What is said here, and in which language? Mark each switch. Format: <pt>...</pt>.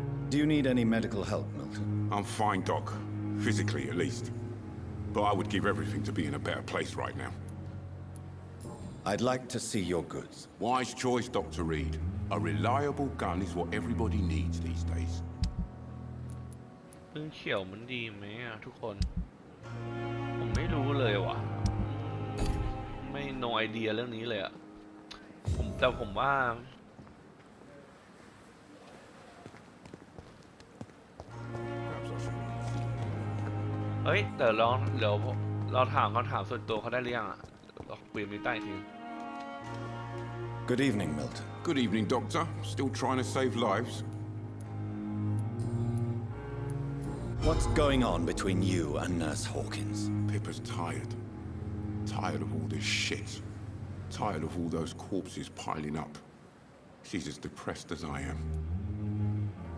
<en>Do you need any medical help, Milton? I'm fine, Doc. Physically, at least. But I would give everything to be in a better place right now. I'd like to see your goods. Wise choice, Dr. Reed. A reliable gun is what everybody needs these days.</en> <th>ปืนเขียวมันดีไหมอ่ะทุกคนผมไม่รู้เลยว่ะไม่</th> <en>no idea</en> <th>เรื่องนี้เลยอ่ะแต่ผมว่าเฮ้ยแต่เดี๋ยวเราถามคำถามส่วนตัวเขาได้หรือยังอ่ะเราคุยกันใต้ที</th> <en>Good evening, Milton. Good evening, Doctor. Still trying to save lives? What's going on between you and Nurse Hawkins? Pippa's tired. Tired of all this shit. Tired of all those corpses piling up. She's as depressed as I am.</en>